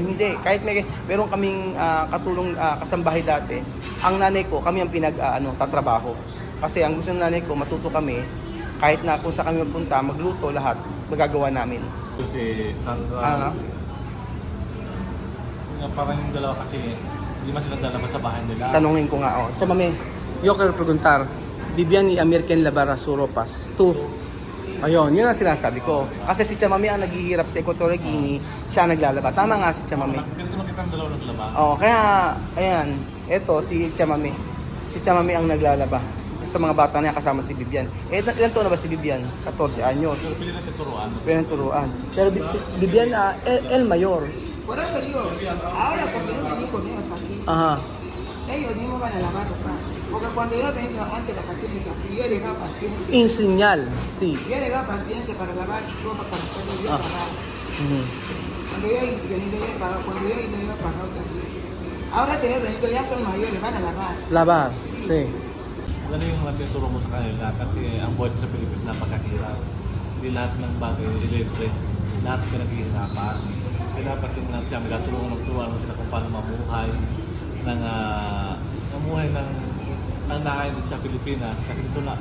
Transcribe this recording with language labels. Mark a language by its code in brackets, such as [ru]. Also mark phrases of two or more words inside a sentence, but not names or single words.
[tl] Hindi, kahit meron kaming katulong kasambahay dati, ang nanay ko, kami ang tatrabaho. Kasi ang gusto ng nanay ko, matuto kami, kahit na kung saan kami magpunta, magluto, lahat, magagawa namin. Kasi, parang yung dalawa kasi, hindi man sila lalabas sa bahay nila. Tanungin ko nga, Chamame, [es] yo quiero preguntar, Vivian y American Labara Suropas, tú. [tl] Ayun, yun ang sinasabi ko. Kasi si Chamame ang naghihirap sa Equatorial Guinea, siya naglalaba. Tama nga si Chamame. Ganito nakita ang dalawa naglaba. Kaya, ayan, eto si Chamame. Si Chamame ang naglalaba. Sa mga bata niya kasama si Vivian. Ilan taon na ba si Vivian? 14 anyos. So, pili na siya turuan. Turuan. Pero Vivian, [es] el mayor. Por eso digo, ahora porque yo vení con ellos aquí, Aha. ellos mismos van a lavar ropa. Porque cuando yo venía antes de vacaciones aquí, yo le daba paciencia. Inseñal, sí. Yo le daba paciencia para lavar ropa para cuando yo pagaba. Mhm. Cuando yo he venido, yo he pagado. Cuando yo he ido, yo he pagado también. Ahora que yo he venido, ya son mayores, van a lavar. Labar, sí. [tl] Alam yung mga tinuturo mo sa kanila kasi ang buhay sa Pilipinas napakahirap. Hindi lahat ng bagay electric, lahat pinaghihirapan. Kaya dapat yung natin, may tulungan mo sila kung paano mamuhay ng ang nakain sa Pilipinas kasi dito na